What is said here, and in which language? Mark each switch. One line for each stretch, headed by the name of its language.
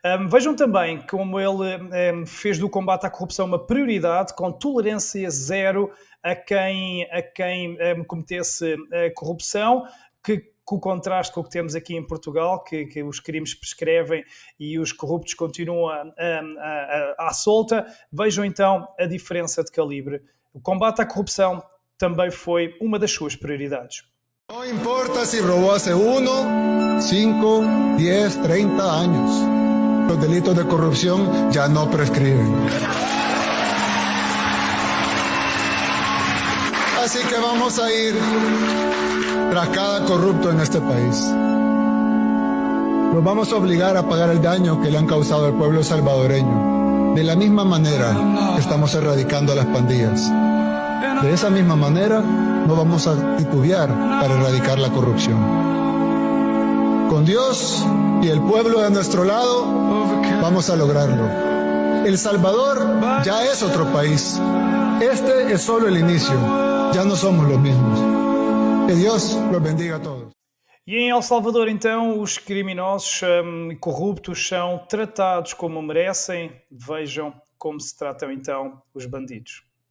Portuguese: Vejam também como ele fez do combate à corrupção uma prioridade, com tolerância zero a quem cometesse corrupção, com o contraste com o que temos aqui em Portugal, que os crimes prescrevem e os corruptos continuam à solta. Vejam então a diferença de calibre. O combate à corrupção também foi uma das suas prioridades.
Spanish: No importa si robó hace 1, 5, 10, 30 años. Los delitos de corrupción ya no prescriben. Así que vamos a ir tras cada corrupto en este país. Los vamos a obligar a pagar el daño que le han causado al pueblo salvadoreño. De la misma manera que estamos erradicando a las pandillas. De esa misma manera, no vamos a titubear para erradicar la corrupción. Con Dios y el pueblo de nuestro lado, vamos a lograrlo. El Salvador ya es otro país. Este es solo el inicio. Ya no somos los mismos. Que Dios los bendiga a todos.
Portuguese: E em El Salvador, então, os criminosos corruptos são tratados como merecem. Vejam como se tratam, então, os bandidos.